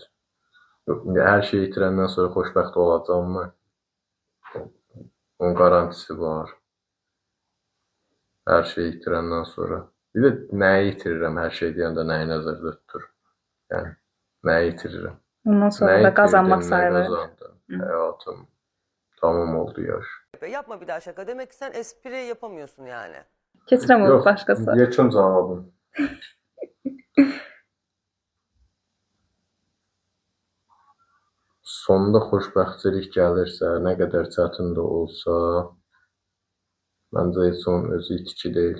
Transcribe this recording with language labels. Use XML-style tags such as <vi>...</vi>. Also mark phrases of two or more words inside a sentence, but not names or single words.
<az>Yox, indi hər şeyi itirəndən sonra xoşbəxt olacağam mı? Onun garantisi var. Hər şeyi itirəndən sonra. Bir də nəyi itirirəm hər şey deyəndə nəyi nəzərdə tutur? Yəni, nəyi itirirəm? Ondan sonra Nəyi da qazanmaq itirdim, nə sayılır. qazandım? Həyatım tamam oldu yaş.</az> <tr>Yapma bir daha şaka. Demek ki sen espri yapamıyorsun yani.</tr> <az>Keçirəm onu başqası. Yekun cavabım. Sonunda xoşbəxtçilik gəlirsə, nə qədər çətin də olsa, məncə heç onun özü itki deyil.</az>